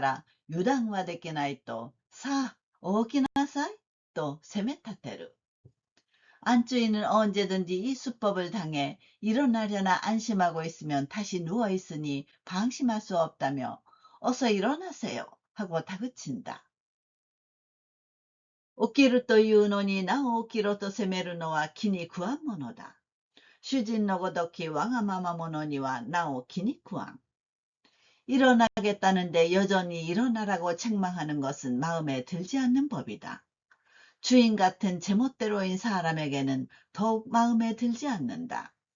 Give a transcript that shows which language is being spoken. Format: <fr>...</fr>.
<ja>サイ君はいつでもこの手を食って起きるかと思って安心しているとまた寝込まれつけているから油断はできないとさあ起きなさいと責め立てる。</ja> <ko>안주인은 언제든지 이 수법을 당해 일어나려나 안심하고 있으면 다시 누워있으니 방심할 수 없다며 어서 일어나세요 하고 다그친다.</ko> <ja>起きるというのになお起きろと責めるのは気に食わんものだ。主人のごときわがまま者にはなお気に食わん。</ja> <ko>일어나겠다는데 여전히 일어나라고 책망하는 것은 마음에 들지 않는 법이다. 주인 같은 제멋대로인 사람에게는 더욱 마음에 들지 않는다.</ko>